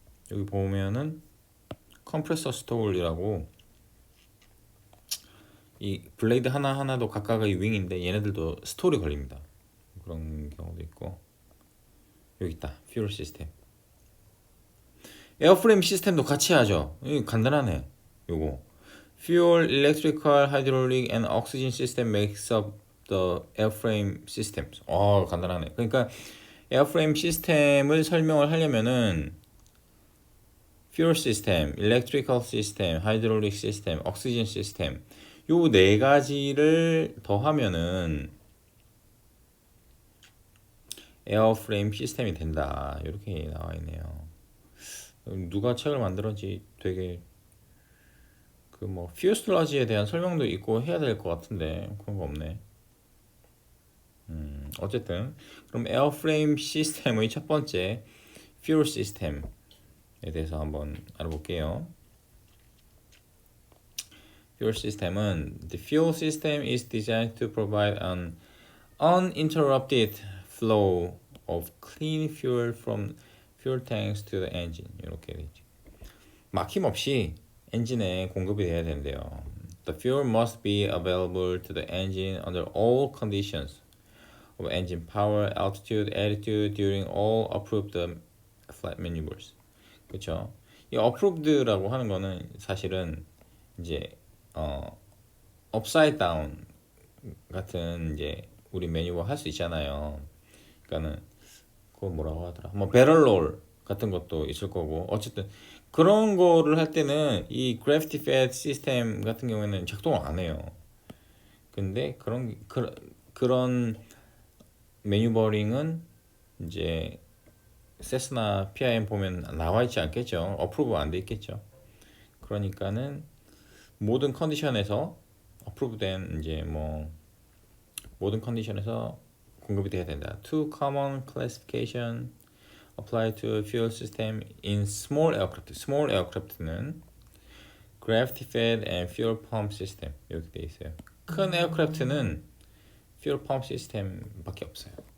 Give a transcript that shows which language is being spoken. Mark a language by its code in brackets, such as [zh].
[ko] 여기 보면은 컴프레서 스톨이라고 이 블레이드 하나하나도 각각의 윙인데 얘네들도 스톨이 걸립니다. 그런 경우도 있고. 여기 있다. 퓨얼 시스템. 에어프레임 시스템도 같이 하죠. 이거 간단하네. [en] 요거 Fuel, electrical, hydraulic, and oxygen system makes up the airframe systems. [ko] 간단하네. 그러니까 에어프레임 시스템을 설명을 하려면은 [en] fuel system, electrical system, hydraulic system, oxygen system [ko] 요 네 가지를 더하면은 에어프레임 시스템이 된다. 이렇게 나와 있네요. 누가 책을 만들었지 되게 그 뭐 퓨스라지에 대한 설명도 있고 해야 될 것 같은데 그런 거 없네. 어쨌든 그럼 에어프레임 시스템의 첫 번째 fuel 시스템에 대해서 한번 알아볼게요. [en] fuel 시스템은 the fuel system is designed to provide an uninterrupted flow of clean fuel from fuel tanks to the engine. [ko] 이렇게 되죠. 막힘없이 엔진에 공급이 돼야 되는데요. [en] The fuel must be available to the engine under all conditions of engine power, altitude, attitude during all approved flight maneuvers. [ko] 그렇죠? 이 approved라고 하는 거는 사실은 이제 upside down 같은 이제 우리 매뉴버 할 수 있잖아요. 그러니까는 그거 뭐라고 하더라? 뭐 배럴롤 같은 것도 있을 거고 어쨌든 그런 거를 할 때는 이 gravity fed 시스템 같은 경우에는 작동을 안 해요. 근데 그런 매뉴버링은 이제 세스나 PIM 보면 나와 있지 않겠죠. 어프로브 안 돼 있겠죠. 그러니까는 모든 컨디션에서 어프로브된 이제 뭐 모든 컨디션에서 공급이 돼야 된다. [en] Two common classification apply to fuel system in small aircraft. small aircraft는 gravity fed and fuel pump system [ko] 이렇게 돼 있어요. 큰 에어크래프트는 fuel pump 시스템밖에 없어요.